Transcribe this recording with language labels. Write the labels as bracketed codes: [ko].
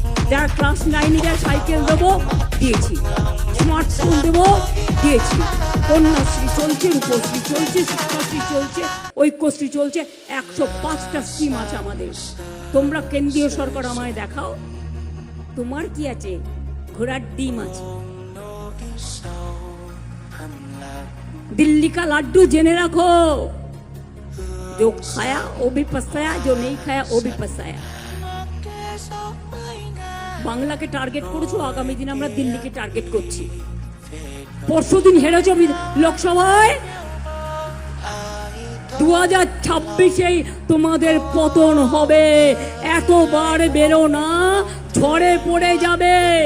[bn] যারা ক্লাস 9-এ যায় সাইকেল দেবো, দিয়েছি। স্মার্টফোন দেবো, দিয়েছি। কন্যাশ্রী চলছে, রূপশ্রী চলছে, শিক্ষাশ্রী চলছে, ঐক্যশ্রী চলছে। 105টা স্কিম আছে আমাদের। তোমরা কেন্দ্রীয় সরকার আমায় দেখাও, তোমার কি আছে? ঘোড়ার ডিম আছে। [hi] दिल्ली का लड्डू [bn] জেনে রাখো, [hi] जो खाया वो भी पछताया, जो नहीं खाया वो भी पछताया। [bn] বাংলাকে টার্গেট করেছো, আগামী দিন আমরা দিল্লিকে টার্গেট করছি। পরশুদিন হেরেছ লোকসভায়, 2026-এই তোমাদের পতন হবে। এতবার বেরো না, ঝড়ে পড়ে যাবে।